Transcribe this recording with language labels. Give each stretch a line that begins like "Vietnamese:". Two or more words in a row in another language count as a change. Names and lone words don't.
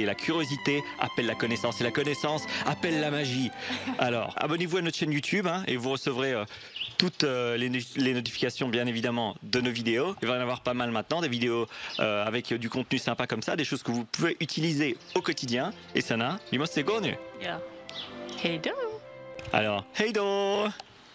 French: La curiosité appelle la connaissance et la connaissance appelle la magie. Alors, abonnez-vous à notre chaîne YouTube et vous recevrez toutes les notifications, bien évidemment, de nos vidéos. Il va y en avoir pas mal maintenant, des vidéos avec du contenu sympa comme ça, des choses que vous pouvez utiliser au quotidien. Et Sana,
Swedish: vi måste gå nu. Ja. Hej då!
French: Alors,
Swedish: hej då!